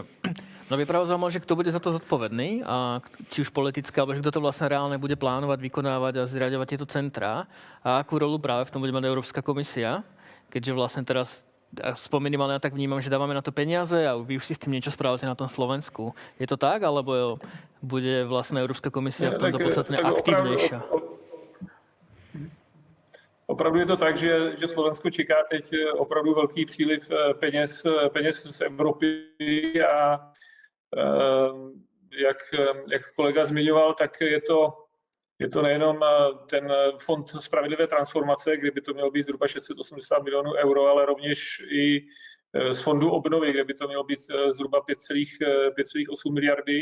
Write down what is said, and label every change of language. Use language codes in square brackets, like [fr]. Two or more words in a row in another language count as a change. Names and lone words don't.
[sk] No by práve zaujímavé, že kto bude za to zodpovedný, a či už politické, alebo že kto to vlastne reálne bude plánovať, vykonávať a zriaďovať tieto centrá a akú rolu práve v tom bude mať Európska komisia, keďže vlastne teraz minimálne ja tak vnímam, že dávame na to peniaze a vy už si s tým niečo správate na tom Slovensku. Je to tak, alebo bude vlastne Európska komisia v tomto podstatne aktívnejšia? [cs] Opravdu je to tak, že Slovensko čeká teď opravdu velký příliv peněz z Evropy a jak kolega zmiňoval, tak je to nejenom ten fond spravedlivé transformace, kde by to mělo být zhruba 680 milionů euro, ale rovněž i z fondu obnovy, kde by to mělo být zhruba 5,8 miliardy.